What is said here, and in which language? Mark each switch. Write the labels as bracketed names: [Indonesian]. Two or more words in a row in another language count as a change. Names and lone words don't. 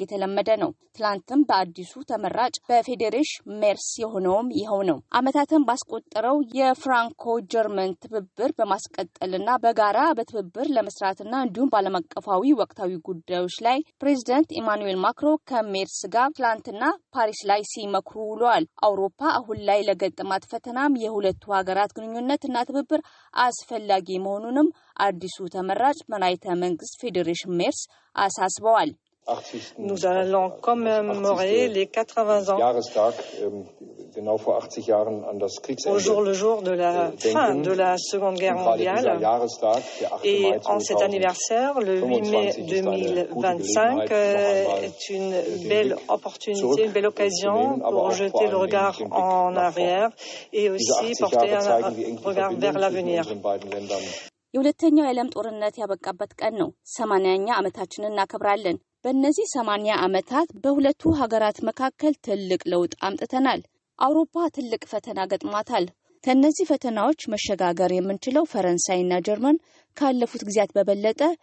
[Amharic] የተለመደ ነው። ትላንትም በአዲሱ ተመራጭ በፌዴሪሽ ሜርስ የሆነውም ይኸው ነው። ዓመታትን ባስቆጠረው የፍራንኮ ጀርመን ትብብር በማስቀጠልና በጋራ በትብብር ለመስራትና እንዲሁም በዓለም አቀፋዊ ወቅታዊ ጉዳዮች ላይ ፕሬዚዳንት ኢማኑኤል ማክሮን ከሜርስ ጋር ትላንትና ፓሪስ ላይ ሲመክሩ ውለዋል። አውሮፓ አሁን ላይ ለገጠማት ፈተናም የሁለቱ ሀገራት ግንኙነትና ትብብር አስፈላጊ መሆኑንም አዲሱ ተመራጭ መራሒተ መንግስት ፌዴሪሽ ሜርስ አሳስበዋል። [French] Nous allons commémorer les 80 ans au jour le jour de la fin de la Seconde Guerre mondiale. Et en cet anniversaire, le 8 mai 2025, est une belle opportunité, une belle occasion pour jeter le regard en arrière et aussi porter un regard vers l'avenir. [Amharic] የሁለተኛው የዓለም ጦርነት ያበቃበት ቀን ነው። 80ኛ ዓመታችንን እናከብራለን። በእነዚህ 80 ዓመታት በሁለቱ ሀገራት መካከል ትልቅ ለውጥ አምጥተናል። አውሮፓ ትልቅ ፈተና ገጥሟታል። ከነዚህ ፈተናዎች መሸጋገር የምንችለው ፈረንሳይና ጀርመን ካለፉት ጊዜያት በበለጠ